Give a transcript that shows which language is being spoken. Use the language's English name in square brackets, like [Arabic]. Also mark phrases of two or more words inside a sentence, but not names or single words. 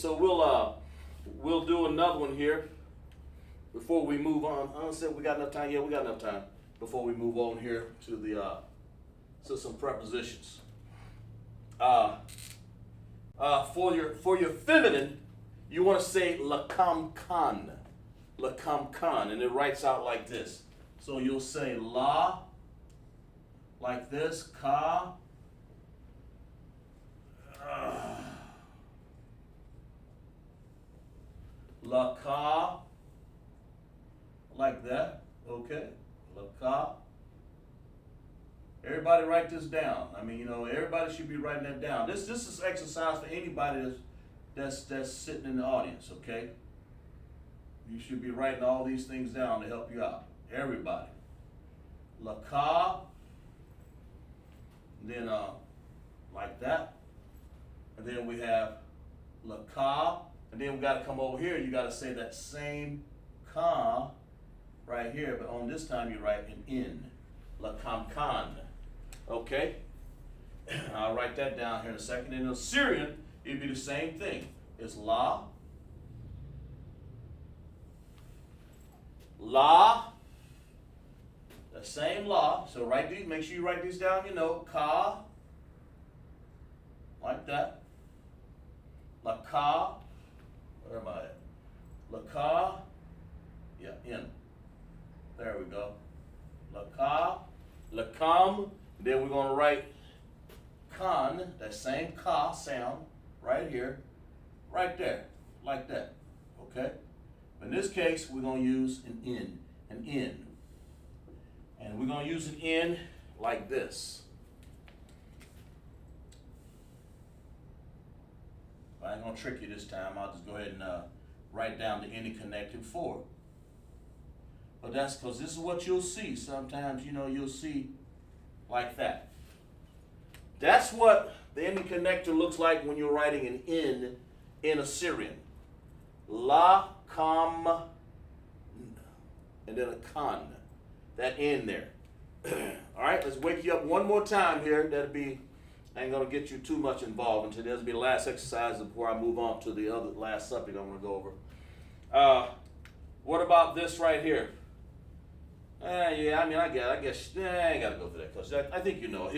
[English] So we'll do another one here before we move on. I don't say we got enough time. Yeah, we got enough time before we move on here to some prepositions. For your feminine, you want to say [Aramaic] lakam kan, [English] and it writes out like this. So you'll say la, like this, ka. [Aramaic] La ka, [English] like that, okay, [Aramaic] la ka. [English] Everybody write this down. Everybody should be writing that down. This is exercise for anybody that's sitting in the audience, okay? You should be writing all these things down to help you out. Everybody. [Aramaic] La ka, [English] then like that. And then we have [Aramaic] la ka. [English] And then we got to come over here. You got to say that same right here, but on this time you write an N. [Aramaic] La kam kan. [English] Okay? I'll write that down here in a second. In Assyrian, it'd be the same thing. It's la, the same la. So write these, make sure you write these down, ka, like that. [Aramaic] La ka, [English] where am I at? [Aramaic] La ka, [English] yeah, in. There we go. [Aramaic] La ka, la kam. [English] Then we're going to write kan, that same ka sound, right here, right there, like that. Okay? In this case, we're going to use an in. And we're going to use an in like this. I ain't going to trick you this time. I'll just go ahead and write down the any connected for. But that's because this is what you'll see. Sometimes, you'll see like that. That's what the any connector looks like when you're writing an in Assyrian. [Aramaic] La, kam, [English] and then a kan. That in there. All right, let's wake you up one more time here. I ain't going to get you too much involved until there's be the last exercise before I move on to the other last subject I'm going to go over. What about this right here? Yeah, I guess I ain't got to go through that because I think you know it.